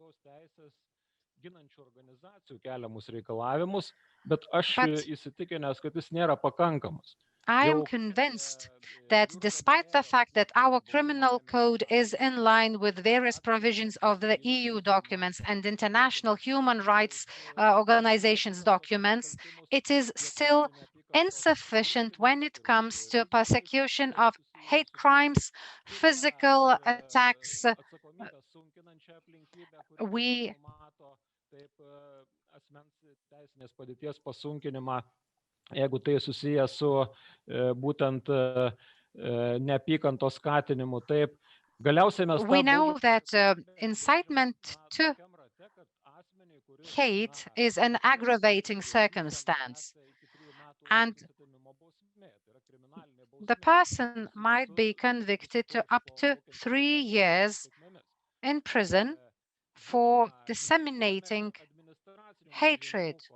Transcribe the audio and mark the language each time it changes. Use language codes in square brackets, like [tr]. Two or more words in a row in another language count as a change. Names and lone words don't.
[en] But I am convinced that despite the fact that our criminal code is in line with various provisions of the EU documents and international human rights organizations documents, it is still insufficient when it comes to persecution of hate crimes, physical attacks. We [lt] jeigu tai susiję su būtent neapykantos skatinimu, taip. Galiausiai mes [en] we know that incitement to hate is an aggravating circumstance, and the person might be convicted to up to 3 years in prison for disseminating hatred.